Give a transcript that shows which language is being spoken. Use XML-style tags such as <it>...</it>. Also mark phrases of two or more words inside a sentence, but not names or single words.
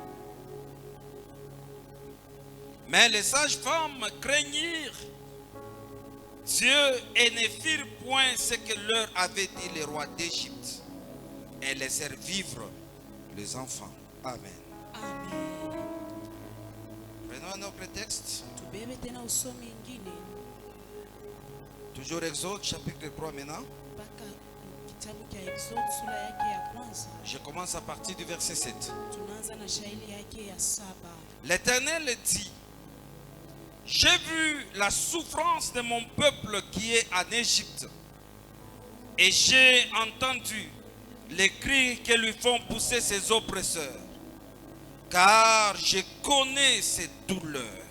<fr>Mais les sages-femmes craignirent Dieu et ne firent point ce que leur avait dit les rois d'Égypte et laissèrent vivre les enfants. Amen. Amen. Prenons un autre texte.</fr> <sw>Tubebe tena usomi ingine</sw> <fr>Toujours Exode chapitre 3 maintenant.</fr> <sw>mpaka kitabu cha Exode sura yake ya kwanza.</sw> <fr>Je commence à partir du verset 7.</fr> <sw>Tunaanza na shairi yake ya 7.</sw> <fr>L'Éternel dit: j'ai vu la souffrance de mon peuple qui est en Égypte, et j'ai entendu les cris que lui font pousser ses oppresseurs, car je connais ses douleurs.</fr>